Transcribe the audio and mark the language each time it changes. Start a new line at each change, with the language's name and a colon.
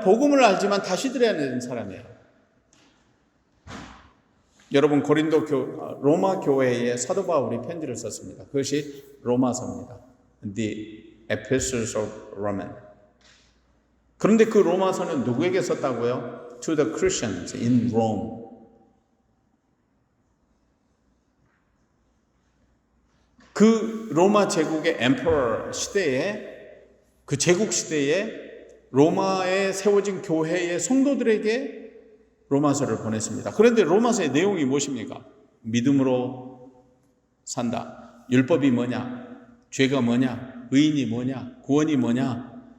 Korean: 복음을 알지만 다시 들어야 되는 사람이에요. 여러분, 로마 교회에 사도 바울이 편지를 썼습니다. 그것이 로마서입니다.
English: The Epistles of Roman.
Korean: 그런데 그 로마서는 누구에게 썼다고요?
English: To the Christians in Rome.
Korean: 그 로마 제국의 emperor 시대에, 그 제국 시대에 로마에 세워진 교회의 성도들에게 로마서를 보냈습니다. 그런데 로마서의 내용이 무엇입니까? 믿음으로 산다. 율법이 뭐냐? 죄가 뭐냐? 의인이 뭐냐? 구원이 뭐냐?